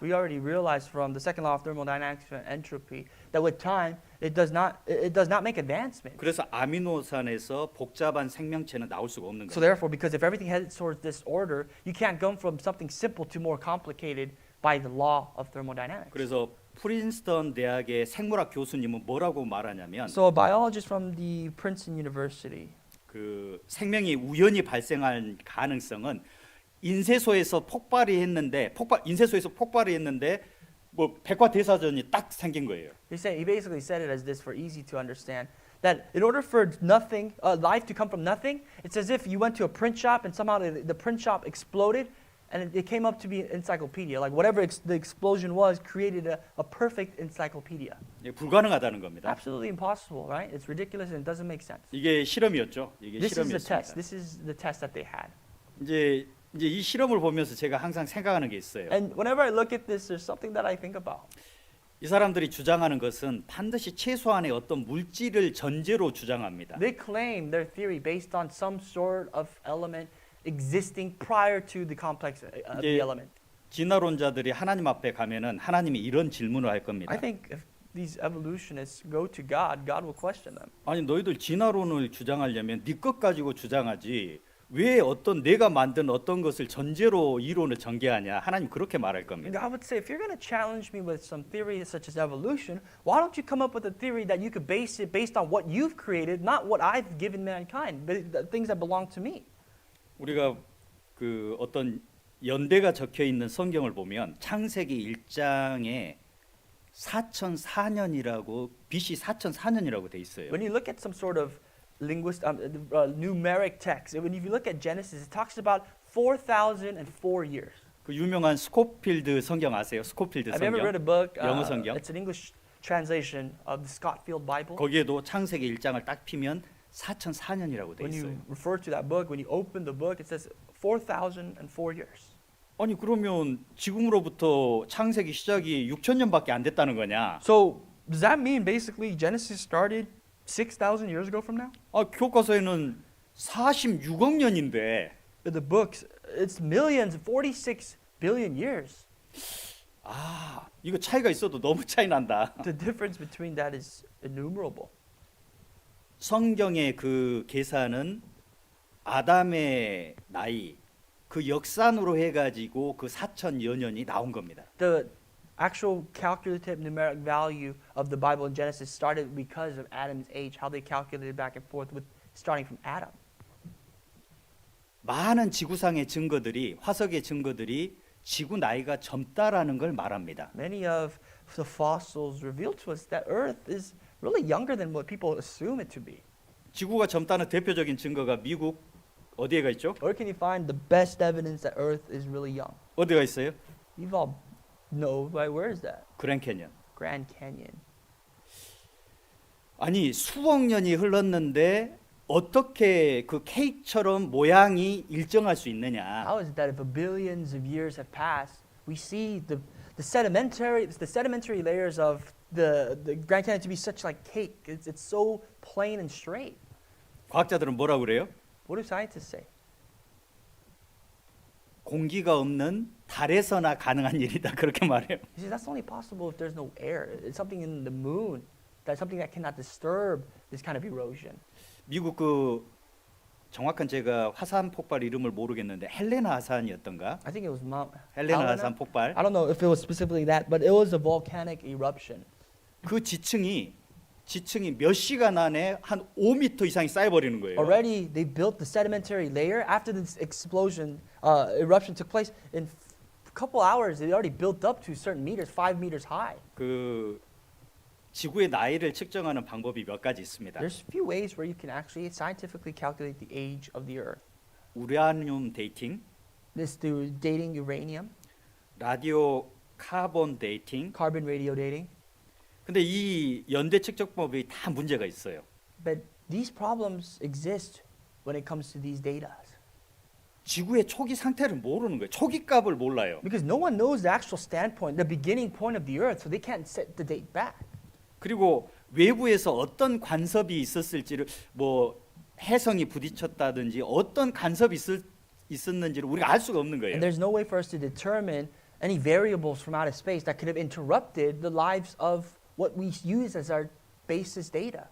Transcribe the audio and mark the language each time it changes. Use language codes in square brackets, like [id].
[en] We already realized from the second law of thermodynamics and entropy that with time it does not make advancements. [ko] 그래서 아미노산에서 복잡한 생명체는 나올 수가 없는 [en] So [ko] 거예요. [en] therefore, because if everything heads towards this order, you can't go from something simple to more complicated by the law of thermodynamics. [ko] 그래서 프린스턴 대학의 생물학 교수님은 뭐라고 말하냐면 [en] So a biologist from the Princeton University, [ko] 그 생명이 우연히 발생할 가능성은 인쇄소에서 인쇄소에서 폭발이 했는데 뭐 백과대사전이 딱 생긴 거예요. [en] he basically said it as this for easy to understand. That in order for nothing, life to come from nothing, it's as if you went to a print shop and somehow the print shop exploded and it came up to be an encyclopedia. Like whatever the explosion was created a perfect encyclopedia. [ko] 예, 불가능하다는 겁니다. [en] Absolutely impossible, right? It's ridiculous and it doesn't make sense. [ko] 이게 실험이었죠. 이게 [en] This is the test. This is the test that they had. [ko] 이제 이 실험을 보면서 제가 항상 생각하는 게 있어요. [en] And whenever I look at this, there's something that I think about. [ko] 이 사람들이 주장하는 것은 반드시 최소한의 어떤 물질을 전제로 주장합니다. [en] They claim their theory based on some sort of element existing prior to the complex of the [ko] 이제 [en] element. [ko] 진화론자들이 하나님 앞에 가면은 하나님이 이런 질문을 할 겁니다. [en] I think if these evolutionists go to God, God will question them. [ko] 아니 너희들 진화론을 주장하려면 네 것 가지고 주장하지 왜 어떤 내가 만든 어떤 것을 전제로 이론을 전개하냐. 하나님 그렇게 말할 [en] And [ko] 겁니다. [en] God would say, if you're going to challenge me with some theory such as evolution, why don't you come up with a theory that you could base it based on what you've created, not what I've given mankind, but the things that belong to me. [ko] 우리가 그 어떤 연대가 적혀 있는 성경을 보면 창세기 1장에 4004년이라고 BC 4004년이라고 돼 있어요. [en] When you look at some sort of numeric text, when you look at Genesis, it talks about 4,004 years. [ko] 그 유명한 스코필드 성경 아세요? 스코필드 [en] Have you ever read a [ko] 성경. [en] book? [ko] 영어 성경. [en] It's an English translation of the Scofield Bible. [ko] 거기에도 창세기 1장을 딱 피면 4004년이라고 돼 [en] When [ko] 있어요. [en] you refer to that book, when you open the book, it says 4,004 years. [ko] 아니 그러면 지금으로부터 창세기 시작이 6,000년밖에 안 됐다는 거냐? [en] So does that mean basically Genesis started 6,000 years ago from now? [ko] 아, 교과서에는 46억 년인데 [en] In the books, it's millions, 46 billion years. [ko] 아, 이거 차이가 있어도 너무 차이 난다. [en] The difference between that is innumerable. [ko] 성경의 그 계산은 아담의 나이 그 역산으로 해가지고 그 4,000여 년이 나온 겁니다. [en] The actual calculative numeric value of the Bible in Genesis started because of Adam's age, how they calculated back and forth with starting from Adam. [ko] 많은 지구상의 증거들이 화석의 증거들이 지구 나이가 젊다라는 걸 말합니다. [en] Many of the fossils reveal to us that Earth is really younger than what people assume it to be. [ko] 지구가 젊다는 대표적인 증거가 미국 어디에가 있죠? Where can you find the best evidence that Earth is really young? 어디가 있어요? [en] You've all know, right? Where is that? [ko] 그랜 캐년. [en] Grand Canyon. [ko] 아니 수억 년이 흘렀는데 어떻게 그 케이크처럼 모양이 일정할 수 있느냐? [en] How is it that if billions of years have passed, we see the sedimentary layers of the Grand Canyon to be such like cake? It's so plain and straight. [ko] 과학자들은 뭐라고 그래요? [en] What do scientists say? [ko] 공기가 없는 달에서나 가능한 일이다 그렇게 말해요. [en] He says that's only possible if there's no air. It's something in the moon. That's something that cannot disturb this kind of erosion. [ko] 미국 그 정확한 제가 화산 폭발 이름을 모르겠는데 헬레나 화산이었던가? [en] I think it was Mount [ko] 헬레나 [en] Helena. [ko] 화산 폭발. [en] I don't know if it was specifically that, but it was a volcanic eruption. [ko] 그 지층이 몇 시간 안에 한 5m 이상이 쌓여버리는 거예요. [en] Already, they built the sedimentary layer. After this explosion, eruption took place, in a couple hours, it already built up to certain meters, 5 meters high. [ko] 그 지구의 나이를 측정하는 방법이 몇 가지 있습니다. [en] There's a few ways where you can actually scientifically calculate the age of the Earth. [ko] 우라늄 데이팅, [en] This through dating uranium, [ko] 라디오 카본 데이팅. [en] carbon radio dating. [ko] 근데 이 연대 측정법이 다 문제가 있어요. [en] But these problems exist when it comes to these data. [ko] 지구의 초기 상태를 모르는 거예요. 초기 값을 몰라요. [en] Because no one knows the actual standpoint, the beginning point of the Earth, so they can't set the date back. [ko] 그리고 외부에서 어떤 간섭이 있었을지를 뭐 해성이 부딪혔다든지 어떤 간섭이 있었는지를 우리가 알 수가 없는 거예요. [en] And there's no way for us to determine any variables from outer space that could have interrupted the lives of what we use as our basis data.